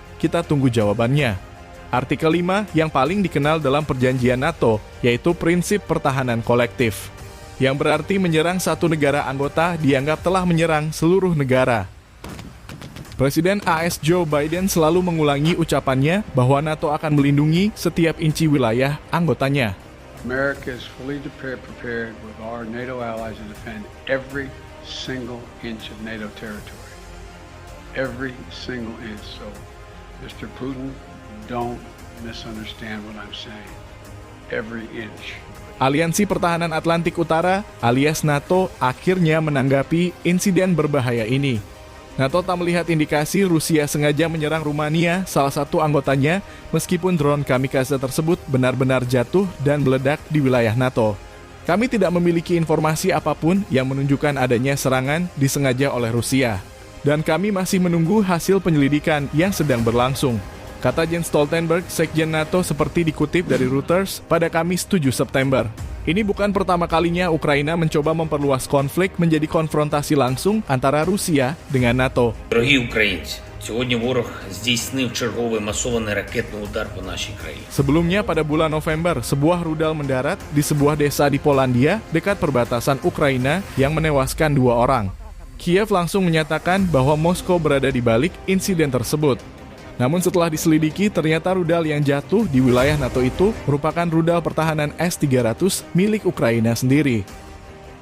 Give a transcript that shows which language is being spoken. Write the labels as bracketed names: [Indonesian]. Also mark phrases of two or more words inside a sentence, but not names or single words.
[Indonesian] Kita tunggu jawabannya. Artikel 5 yang paling dikenal dalam perjanjian NATO, yaitu prinsip pertahanan kolektif, yang berarti menyerang satu negara anggota dianggap telah menyerang seluruh negara. Presiden AS Joe Biden selalu mengulangi ucapannya bahwa NATO akan melindungi setiap inci wilayah anggotanya. [English] America is fully prepared with our NATO allies to defend every single inch of NATO territory. Every single inch. So, Mr. Putin, don't misunderstand what I'm saying. Every inch. [Indonesian] Aliansi Pertahanan Atlantik Utara alias NATO akhirnya menanggapi insiden berbahaya ini. NATO tak melihat indikasi Rusia sengaja menyerang Rumania, salah satu anggotanya, meskipun drone kamikaze tersebut benar-benar jatuh dan meledak di wilayah NATO. Kami tidak memiliki informasi apapun yang menunjukkan adanya serangan disengaja oleh Rusia. Dan kami masih menunggu hasil penyelidikan yang sedang berlangsung, kata Jens Stoltenberg, Sekjen NATO seperti dikutip dari Reuters pada Kamis 7 September. Ini bukan pertama kalinya Ukraina mencoba memperluas konflik menjadi konfrontasi langsung antara Rusia dengan NATO. [Ukrainian] Дорогі українці, сьогодні ворог здійснив черговий масований ракетний удар по нашій країні. [Indonesian] Sebelumnya pada bulan November, sebuah rudal mendarat di sebuah desa di Polandia dekat perbatasan Ukraina yang menewaskan 2 orang. Kiev langsung menyatakan bahwa Moskow berada di balik insiden tersebut. Namun setelah diselidiki, ternyata rudal yang jatuh di wilayah NATO itu merupakan rudal pertahanan S-300 milik Ukraina sendiri.